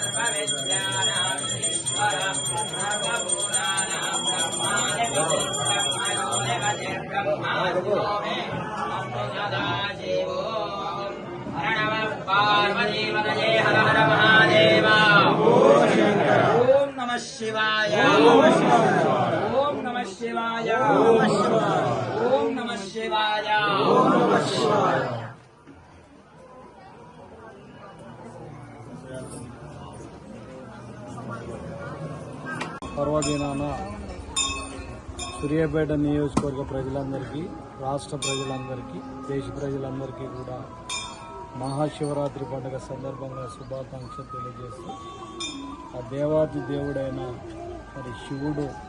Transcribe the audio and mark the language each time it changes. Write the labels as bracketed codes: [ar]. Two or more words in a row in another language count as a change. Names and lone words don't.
[sa] पार्वती हर हर महादेव। ओम नमः शिवाय। ओम नमः शिवाय। ओम नमः शिवाय। [te] పర్వదినాన సూర్యాపేట నియోజకవర్గ ప్రజలందరికీ, రాష్ట్ర ప్రజలందరికీ, దేశ ప్రజలందరికీ కూడా మహాశివరాత్రి పండుగ సందర్భంగా శుభాకాంక్షలు తెలియజేస్తూ, ఆ దేవాది దేవుడైన మరి శివుడు